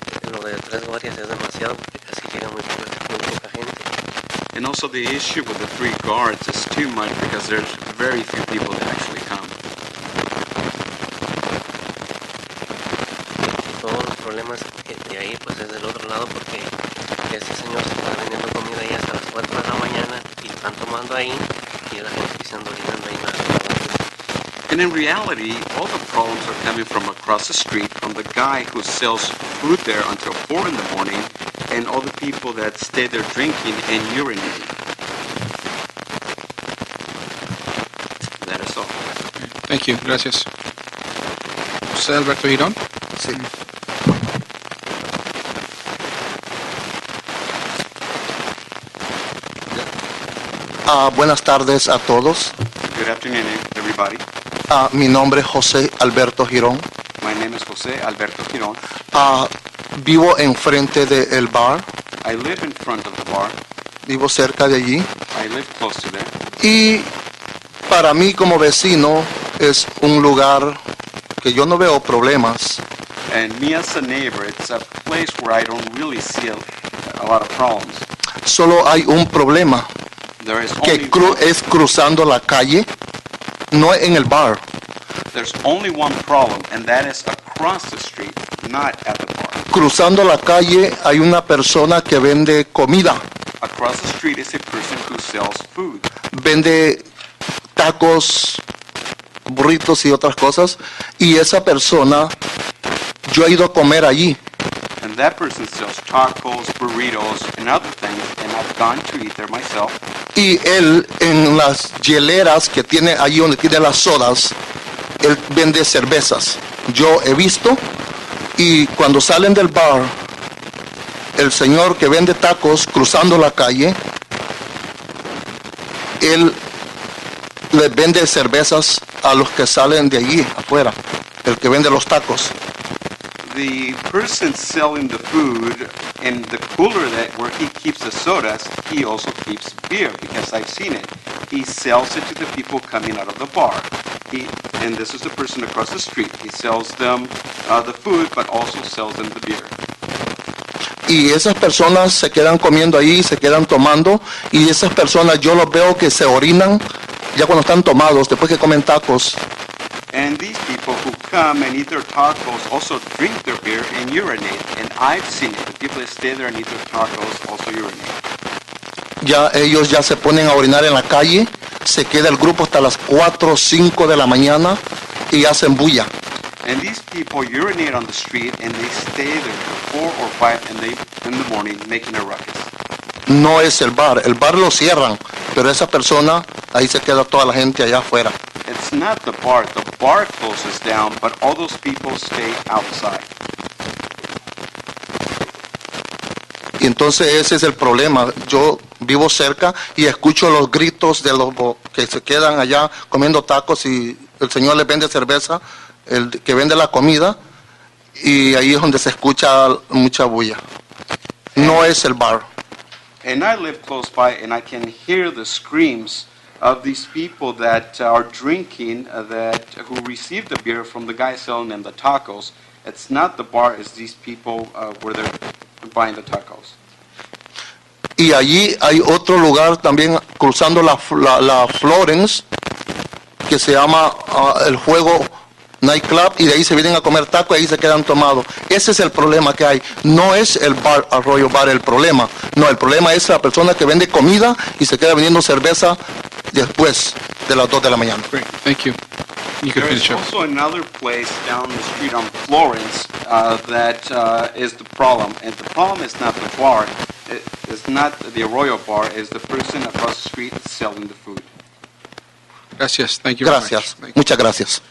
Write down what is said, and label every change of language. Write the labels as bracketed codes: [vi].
[es] Lo de 3 guardias es demasiado porque casi llega muy poca gente. [en] And also the issue with the 3 guards is too much because there's very few people that actually come. [es] Y todos los problemas de ahí pues es del otro lado porque ese señor se está vendiendo comida ahí hasta las 4 de la mañana y están tomando ahí y la gente que se anda orinando ahí en la. [en] And in reality, all the problems are coming from across the street, from the guy who sells food there until 4 in the morning, and all the people that stay there drinking and urinating. That is all. Thank you. [es] Gracias. [en] José Alberto Girón? [es] Sí. Buenas tardes a todos. [en] Good afternoon, everybody. [es] Mi nombre es José Alberto Girón. [en] My name is José Alberto Girón. [es] Vivo enfrente del bar. [en] I live in front of the bar. [es] Vivo cerca de allí. [en] I live close to there. [es] Y para mí como vecino es un lugar que yo no veo problemas. [en] And me as a neighbor, it's a place where I don't really see a lot of problems. [es] Solo hay un problema, [en] There is [es] que [en] only [es] es cruzando la calle, no en el bar. [en] There's only one problem, and that is across the street, not at the bar. [es] Cruzando la calle hay una persona que vende comida, [en] Across the street is a person who sells food. [es] vende tacos, burritos y otras cosas, y esa persona, yo he ido a comer allí, [en] And that person sells tacos, burritos, and other things, and I've gone to eat there myself. [es] y él en las hieleras que tiene allí donde tiene las sodas, él vende cervezas. Yo he visto, y cuando salen del bar, el señor que vende tacos cruzando la calle, él le vende cervezas a los que salen de allí afuera, el que vende los tacos. [en] The person selling the food in the cooler that where he keeps the sodas, he also keeps beer because I've seen it. He sells it to the people coming out of the bar. And this is the person across the street. He sells them the food, but also sells them the beer. [es] Y esas personas se quedan comiendo ahí, se quedan tomando, y esas personas yo los veo que se orinan ya cuando están tomados, después que comen tacos. [en] And these people who come and eat their tacos also drink their beer and urinate. And I've seen it. The people that stay there and eat their tacos also urinate. [es] Ya ellos ya se ponen a orinar en la calle, se queda el grupo hasta las 4 o 5 de la mañana y hacen bulla. [en] And these people urinate on the street and they stay there till 4 or 5 in the morning making a ruckus. [es] No es el bar lo cierran, pero esa persona, ahí se queda toda la gente allá afuera. [en] It's not the bar closes down, but all those people stay outside. [es] Y entonces ese es el problema. Yo vivo cerca y escucho los gritos de los que se quedan allá comiendo tacos y el señor les vende cerveza, el que vende la comida, y ahí es donde se escucha mucha bulla. No es el bar. [en] And I live close by and I can hear the screams of these people that are drinking, who receive the beer from the guy selling them the tacos. It's not the bar, it's these people where they're buying the tacos. [es] Y allí hay otro lugar también cruzando la Florence, que se llama el Juego Nightclub, y de ahí se vienen a comer tacos y ahí se quedan tomados. Ese es el problema que hay. No es el bar, Arroyo Bar el problema. No, el problema es la persona que vende comida y se queda vendiendo cerveza después de las 2 de la mañana. [en] Great, thank you. you can There is finish up. also another place down the street on Florence that is the problem. And the problem is not the bar. It's not the Arroyo bar. It's the person across the street selling the food. [es] Gracias. [en] Thank you very much. [es] Gracias. [en] Thank you. [es] Muchas gracias.